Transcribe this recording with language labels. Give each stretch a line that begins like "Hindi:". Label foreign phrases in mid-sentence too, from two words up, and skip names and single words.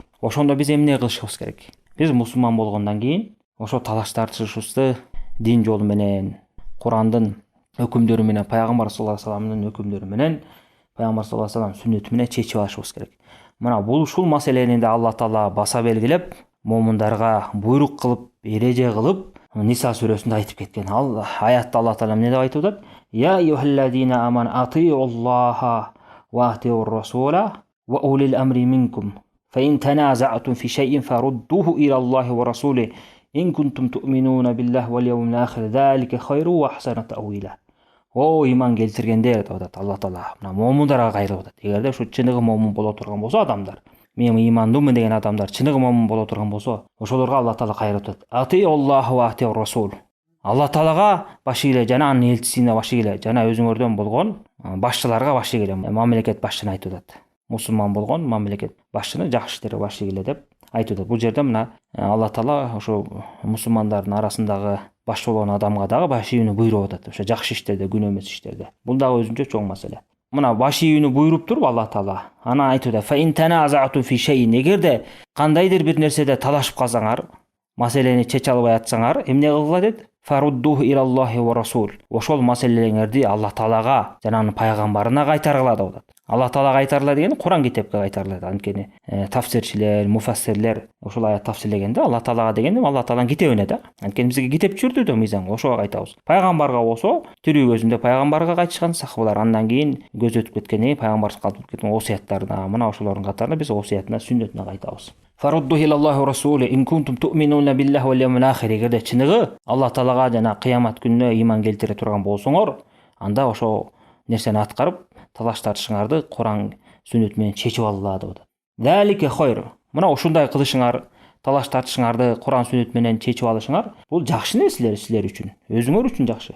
Kyrgyz: Ошондо биз эмне кылышыбыз керек? Биз мусулман болгондон кийин ошо талаш тартышыбызды дин жолу менен, Курандын өкүмдөрү менен, пайгамбар саллаллаху алейхи вассаламдын өкүмдөрү менен, пайгамбар
Arabic: صلى الله عليه وسلم
Kyrgyz: сүннөтү менен чечип алышыбыз керек. Мына бул ушул маселени да Алла Таала баса белгилеп, момундарга буйрук кылып, эреже кылып, Ниса сүрөсүндө айтып кеткен. Ал аятта Алла Таала эмне деп айтып атат?
Arabic: يا أيها الذين آمنوا أطيعوا الله وأطيعوا الرسول وأولي الأمر منكم. فإن تنازعتم في شيء فردوه إلى الله ورسوله إن كنتم تؤمنون بالله واليوم الآخر. ذلك خير وأحسن تأويلا.
Kyrgyz: О, иман келтиргендер деп атат Алла Таала. Мына момундарга кайрылып атат. Эгерде ушу чыныгы момун боло турган болсо адамдар, мен имандумун деген адамдар чыныгы момун боло турган болсо, ошолорго Алла Таала кайрылып атат.
Arabic: أطيعوا الله وأطيعوا الرسول.
Kyrgyz: Алла Таалага баш ийгиле, жана анын элчисине баш ийгиле, жана өзүңөрдөн болгон башчыларга баш ийгиле. Мамлекет башчыны айтып атат. Мусулман болгон мамлекет башчыны жакшы иштерге баш ийгиле деп айтып атат. Бул жерде мына Алла Таала ошо мусулмандардын арасындагы баш болгон адамга дагы баш ийүүнү буйруп атат. Ошо жакшы иштерде, күнөө эмес иштерде. Бул дагы өзүнчө чоң маселе. Мына баш ийүүнү буйруп туруп Алла Таала анан айтып атат:
Arabic: "فإن تنازعتم في شيء",
Kyrgyz: эгерде кандайдыр бир нерседе талашып калсаңар, маселени чече албай атсаңар, эмне кылгыла дет?
Arabic: فردوه إلى الله والرسول.
Kyrgyz: Ошол маселелерди Алла Таалага жана анын пайгамбарына кайтаргыла деп атат. Алла Таалага кайтарыла дегени Куран китепке кайтарылат. Анткени тафсирчилер, муфассирлер ошол аят тафсирлегенде Алла Таалага дегенде Алла Тааланын китебине да. Анткени бизге китеп түшүрдү да мыйзам, ошого кайтабыз. Пайгамбарга болсо, тирүү көзүндө пайгамбарга кайтышкан сахабалар, андан кийин көз өтүп кеткени пайгамбар калтырып кеткен осуяттарына, мына ошолордун катарына биз осуятына, сүннөтүнө кайтабыз.
Arabic: فردوه إلى الله ورسوله إن كنتم تؤمنون بالله واليوم الآخر.
Kyrgyz: Эгерде чыныгы Алла Таалага жана кыямат күнүнө иман келтире турган болсоңор, анда ошо нерсени аткарып, талаш тартышыңарды Куран сүннөт менен чечип алгыла деп атат.
Arabic: ذلك خير.
Kyrgyz: Мына ушундай кылышыңар, талаш тартышыңарды Куран сүннөт менен чечип алышыңар, бул жакшы нерселер силер үчүн, өзүңөр үчүн жакшы.